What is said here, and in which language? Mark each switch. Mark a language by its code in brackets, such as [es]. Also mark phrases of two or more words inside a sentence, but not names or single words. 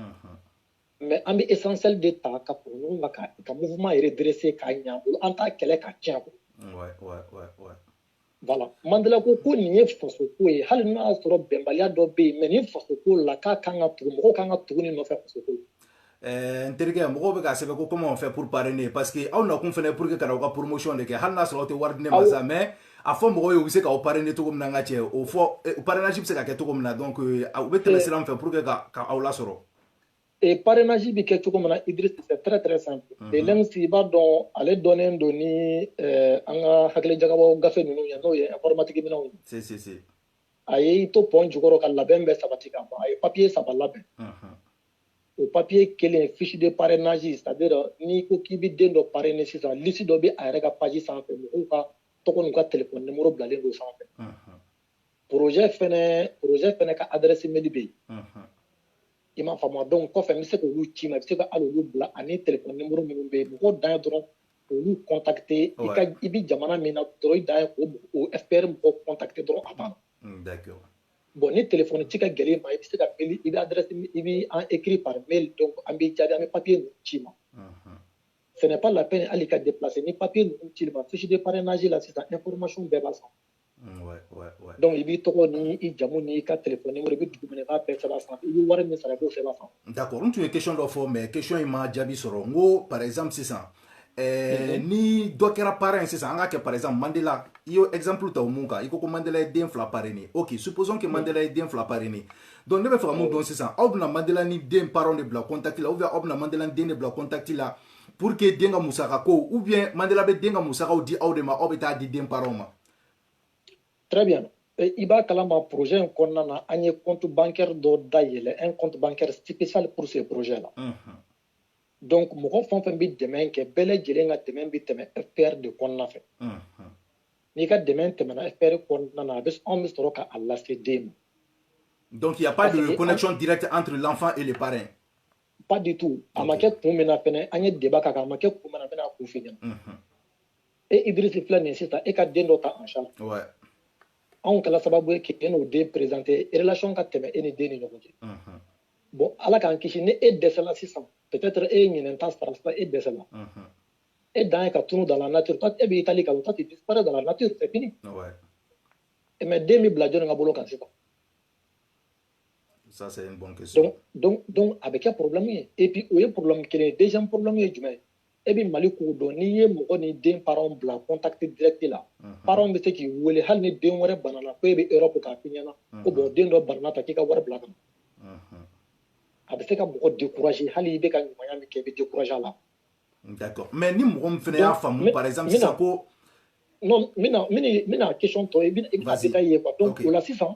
[bm] Mais an bɛ essentiel de ta ka fara ɲɔgɔn kan ka mouvement redresser k'a ɲɛ bolo an t'a kɛlɛ ka tiɲɛ ko. Voilà Mandela ko nin ye faso ko ye hali n'a y'a sɔrɔ bɛnbaliya dɔ bɛ yen mais nin faso ko la k'a kan ka tugu mɔgɔw kan ka tugu nin nɔfɛ faso ko. N terikɛ mɔgɔw bɛ k'a sɛbɛn ko [fr] comment on fait pour parrainer parce que [bm] aw nakun fɛnɛ [fr] pour que [bm] ka na aw ka promotion de kɛ hali n'a sɔrɔ aw tɛ wari di ne ma sa mais a fɔ mɔgɔw ye u bɛ se k'aw parrainer cogo min na n ka cɛ o fɔ parrainage bɛ se ka kɛ cogo min na donc u bɛ tɛmɛ sira min fɛ [fr] pour que [bm] ka aw lasɔrɔ. Parrainage bi kɛ cogo min na Idriss [fr] c'est très très simple. [bm] L'ENS i b'a dɔn ale dɔnnen don ni an ka hakilijakabɔ gafe ninnu ye n'o ye informatique minɛnw ye. [fr] Si. [bm] A ye to pɔn jukɔrɔ ka labɛn bɛɛ sabati ka ban a ye papier 3 labɛn. O papier kelen [fr] fiche de parrainage c'est-à-dire [bm] n'i ko k'i bɛ den dɔ parrainer sisan liste dɔ bɛ a yɛrɛ ka page sanfɛ mɔgɔw ka tɔgɔ n'u ka [fr] téléphone numéro [bm] bilalen don sanfɛ. Projet fɛnɛ ka [fr] adresse mail [bm] bɛ yen. I m'a faamu donc kɔfɛ n bɛ se k'olu ci ma i bɛ se ka hali olu bila ani [fr] téléphone numéro [bm] minnu bɛ yen mɔgɔw dan ye dɔrɔn k'olu contacter i bɛ jamana min na dɔrɔn i dan ye k'o FPR mɔgɔw contacter dɔrɔn a banna. [fr] D'accord. [bm] Bon ni téléphone ci ka gɛlɛn ma i bɛ se ka mail i bɛ adresse i bɛ [fr] écrit par mail donc [bm] an bɛ jaabi an bɛ papier ninnu ci ma. [fr] Ce n'est pas la peine [bm] hali ka déplacer ni papier ninnu ci ma [fr] fiche de parrainage [bm] la sisan information bɛɛ b'a sanfɛ. Donc i b'i tɔgɔ ni i jamu ni i ka [fr] téléphone numéro [bm] i bɛ dugu min na i b'a bɛɛ sɛbɛn a sanfɛ i bɛ wari min sara i b'o sɛbɛn a sanfɛ. D'accord n tun ye question dɔ fɔ [fr] mais question [bm] in ma jaabi sɔrɔ n ko [fr] par exemple [bm] sisan ni dɔ kɛra parrain sisan an ka kɛ [fr] par exemple [bm] Mandela i y'o exemple ta o mun kan i ko Mandela ye den 2 parrainer [fr] ok supposons que [bm] Mandela ye den 2 parrainer donc ne bɛ fɛ ka mun dɔn sisan aw bɛna Mandela ni den parent de bila contact la [fr] ou bien [bm] aw bɛna Mandela ni den de bila contact la [fr] pour que [bm] den ka musaka ko [fr] ou bien [bm] Mandela bɛ den ka musakaw di aw de ma aw bɛ taa di den parent ma. [fr] Très bien. [bm] I b'a kalama projet in kɔnɔna na an ye [fr] compte bancaire [bm] dɔ dayɛlɛ [fr] un compte bancaire spécial pour ce projet là. [bm] Donc mɔgɔ fɛn o fɛn bɛ dɛmɛ kɛ bɛɛ lajɛlen ka dɛmɛ bɛ tɛmɛ FPR de kɔnɔna fɛ. N'i ka dɛmɛ tɛmɛna FPR kɔnɔna na anw bɛ sɔrɔ k'a lase den ma. [fr] Donc il n'y a pas de connexion directe entre l'enfant et le parrain. Pas du tout. [bm] A ma kɛ kun min na fɛnɛ an ye débat k'a kan a ma kɛ kun min na n bɛna kun f'i ɲɛna. Idriss filɛ nin ye sisan e ka den dɔ ta [fr] en charge. [bm] Anw kɛla sababu ye k'e n'o den présenter relation ka tɛmɛ e ni den ni ɲɔgɔn cɛ. Bon ala k'an kisi ni e dɛsɛla sisan peut-être e ye ɲinɛnta sara sisan e dɛsɛla. E dan ye ka tunu [fr] dans la nature toi [bm] e b'i tali ka [fr] toi tu disparais dans la nature c'est fini. [bm] Mais den bɛ bila jɔnni ka bolo kan sisan. [fr] Ça c'est une bonne question. [bm] Donc a bɛ kɛ problème ye [fr] et puis [bm] o ye problème kelen ye [fr] deuxième problème [bm] ye jumɛn ye e bɛ Mali ko dɔn n'i ye mɔgɔ ni den parent bila [fr] contact direct [bm] la parent bɛ se k'i wele hali ni den wɛrɛ banana ko e bɛ Europe k'a f'i ɲɛna ko bon den dɔ banana ta k'i ka wari bila ka na. A bɛ se ka mɔgɔ décourager hali i bɛ ka ɲumanya min kɛ i bɛ décourager a la. [fr] D'accord mais [bm] ni mɔgɔ min fɛnɛ y'a faamu [fr] par exemple [bm] sisan ko. Non n bɛna question tɔ i bɛna détailler ye [fr] quoi donc [bm] o la sisan.